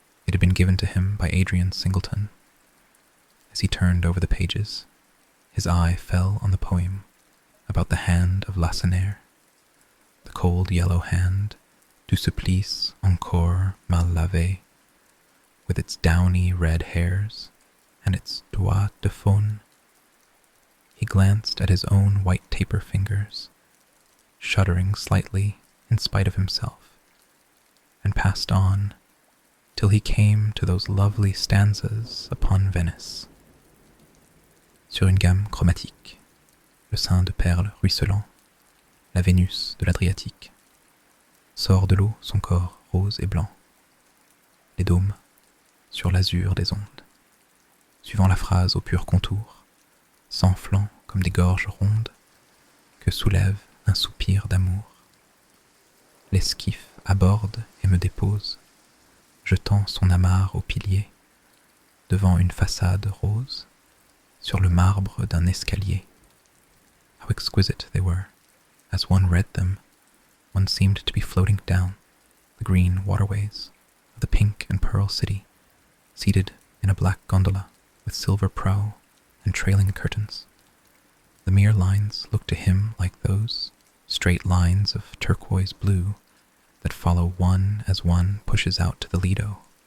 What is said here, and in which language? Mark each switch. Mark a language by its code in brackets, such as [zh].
[en] It had been given to him by Adrian Singleton. As he turned over the pages, his eye fell on the poem about the hand of Lacenaire, the cold yellow hand [fr] du supplice encore mal lavé, [en] with its downy red hairs and its [fr] doigts de faune. [en] He glanced at his own white taper fingers, shuddering slightly in spite of himself, and passed on till he came to those lovely stanzas upon Venice. [fr] Sur une gamme chromatique, le sein de perles ruisselant, la Vénus de l'Adriatique, sort de l'eau son corps rose et blanc, les dômes sur l'azur des ondes, suivant la phrase au pur contour, s'enflant comme des gorges rondes que soulève un soupir d'amour. L'esquif aborde et me dépose, jetant son amarre au pilier, devant une façade rose, sur le marbre d'un escalier. [en] How exquisite they were. As one read them, one seemed to be floating down the green waterways of the pink and pearl city, seated in a black gondola with silver prow and trailing curtains. The mere lines looked to him like those straight lines of turquoise blue that follow one as one pushes out to the Lido.